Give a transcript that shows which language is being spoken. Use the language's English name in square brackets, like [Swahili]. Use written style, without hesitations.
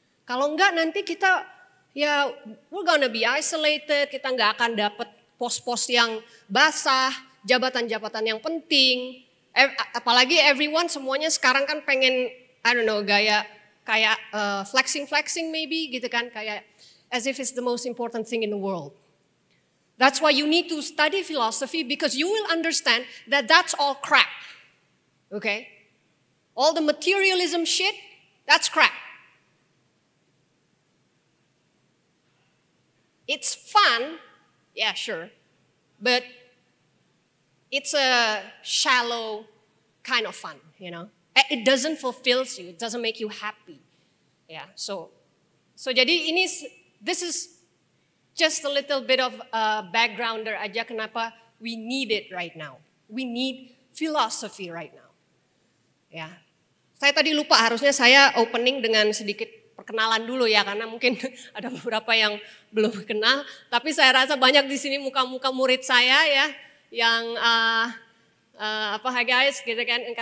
[Indonesian] Kalau enggak nanti kita ya [English] we're gonna be isolated, [Indonesian] kita enggak akan dapat pos-pos yang basah, jabatan-jabatan yang penting. Apalagi [English] everyone [Indonesian] semuanya sekarang kan pengen [English] I don't know [Indonesian] gaya kayak [English] flexing maybe [Indonesian] gitu kan, kayak [English] as if it's the most important thing in the world. That's why you need to study philosophy because you will understand that that's all crap. Okay? All the materialism shit, that's crap. it's fun, yeah, sure, but it's a shallow kind of fun, you know. It doesn't fulfill you, it doesn't make you happy. Yeah, so [Indonesian] jadi [English] this is just a little bit of a backgrounder [Indonesian] aja kenapa [English] we need it right now. We need philosophy right now. [Indonesian] Ya, saya tadi lupa harusnya saya opening dengan sedikit perkenalan dulu ya karena mungkin ada beberapa yang belum kenal. Tapi saya rasa banyak di sini muka-muka murid saya ya yang [English] hi guys [Indonesian] gitu kan.